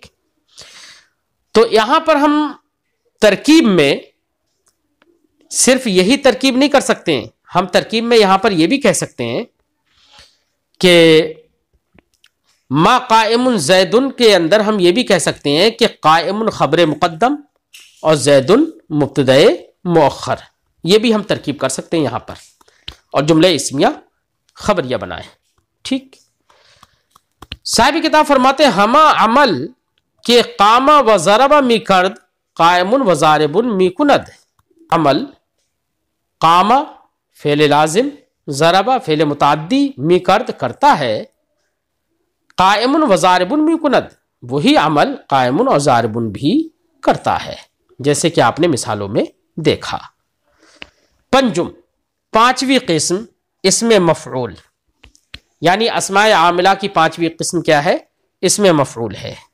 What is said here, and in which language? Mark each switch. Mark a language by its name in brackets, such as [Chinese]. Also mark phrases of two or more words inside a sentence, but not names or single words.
[Urdu] تو یہاں پر ہم ترکیب میں صرف یہی ترکیب نہیں کر سکتے ہیں، ہم ترکیب میں یہاں پر یہ بھی کہہ سکتے ہیں کہ [Arabic] ما قائم زیدن [Urdu] کے اندر ہم یہ بھی کہہ سکتے ہیں کہ قائم خبر مقدم اور زیدن مبتدا مؤخر، یہ بھی ہم ترکیب کر سکتے ہیں یہاں پر، اور جملہ اسمیہ خبریہ بنائیں، ٹھیک۔ صاحب کتاب فرماتے ہیں [Persian] ہما عمل کہ قام و ضرب می کرد قائم و ضارب می کند، [Urdu] عمل قام فعل لازم، ضرب فعل متعدی، [Persian] می کرد [Urdu] کرتا ہے، [Persian] قائم و ضارب می کند [Urdu] وہی عمل قائم و ضارب بھی کرتا ہے، جیسے کہ آپ نے مثالوں میں دیکھا۔ پنجم، پانچویں قسم اسم مفعول، یعنی اسماء عاملہ کی پانچویں قسم کیا ہے؟ اسم مفعول ہے۔